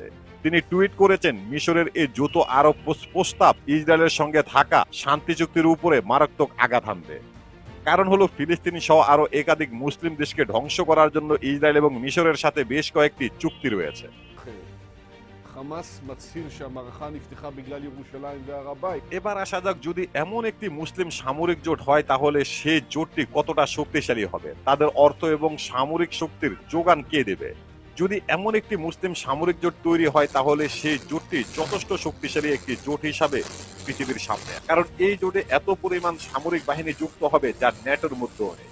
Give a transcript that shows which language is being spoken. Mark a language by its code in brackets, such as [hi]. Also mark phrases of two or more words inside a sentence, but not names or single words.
[bn] তিনি টুইট করেছেন, মিশরের এই দ্রুত আরব প্রস্তাব ইসরায়েলের সঙ্গে থাকা শান্তি চুক্তির উপরে মারাত্মক আঘাত হানবে। কারণ হলো, ফিলিস্তিনি সহ আরো একাধিক মুসলিম দেশকে ধ্বংস করার জন্য ইসরায়েল এবং মিশরের সাথে বেশ কয়েকটি চুক্তি রয়েছে। [he] חמאס מצהיר שהמערכה נפתחה בגלל ירושלים והר הבית. [bn] এবার আসা যাক, যদি এমন একটি মুসলিম সামরিক জোট হয় তাহলে সেই জোটটি কতটা শক্তিশালী হবে, তাদের অর্থ এবং সামরিক শক্তির যোগান কে দেবে। যদি এমন একটি মুসলিম সামরিক জোট তৈরি হয় তাহলে সেই জোটটি যথেষ্ট শক্তিশালী একটি জোট হিসাবে পৃথিবীর সামনে, কারণ এই জোটে এত পরিমাণ সামরিক বাহিনী যুক্ত হবে যা ন্যাটোর মধ্যেও নেই।